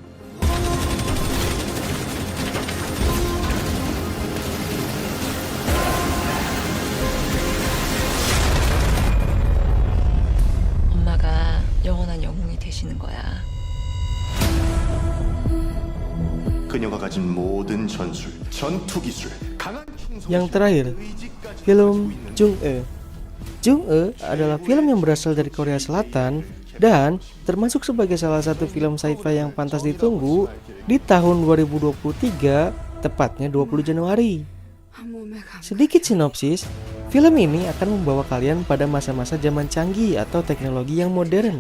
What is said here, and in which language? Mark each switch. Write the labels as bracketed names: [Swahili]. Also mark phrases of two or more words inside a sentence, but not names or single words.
[Korean] 엄마가 영원한 영웅이 되시는 거야. 그녀가 가진 모든 전술, 전투 기술, 강한 [Indonesian] Yang terakhir, film Jung-e. Jung-e adalah film yang berasal dari Korea Selatan dan termasuk sebagai salah satu film sci-fi yang pantas ditunggu di tahun 2023, tepatnya 20 Januari. Sedikit sinopsis, film ini akan membawa kalian pada masa-masa zaman canggih atau teknologi yang modern.